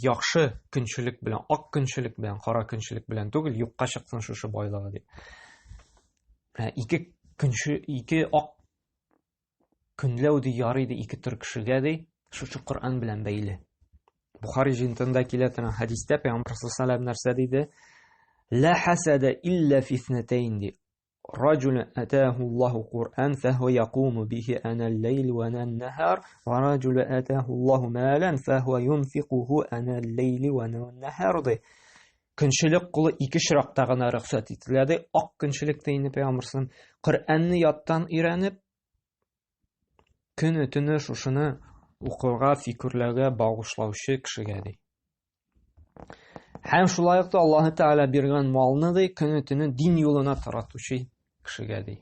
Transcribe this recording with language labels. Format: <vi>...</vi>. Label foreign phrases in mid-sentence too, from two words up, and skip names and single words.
<tt>Яхшы көнчелек белән, ак көнчелек белән, кара көнчелек белән түгел, юкка чыксын шушы байлыгы ди. Менә ике ак көнләү ди ярый ди ике төр кешегә ди, шушы Коръән белән бәйле. Бухари җыентында килә торган хәдистә Пәйгамбәр саллаллаһу нәрсә диде?</tt> <ar>لا حسد إلا في اثنتين ди. رجل أتاه الله قرآن فهو يقوم به أنا الليل وأنا النهار ورجل أتاه الله مالا فهو ينفقه أنا الليل وأنا النهار ди.</ar> <tt>Көнчелек кулы ике чиракта гына рөхсәт ителә ди. Ак көнчелек тине Пәйгамбәрсен Коръәнне яттан өйрәнеп, көне төне шушыны укырга, фикерләргә багышлаучы кешегә ди. Һәм шулай ук Аллаһ Тәгалә биргән малны ди, көне төне дин юлына таратучы кешегә ди.</tt>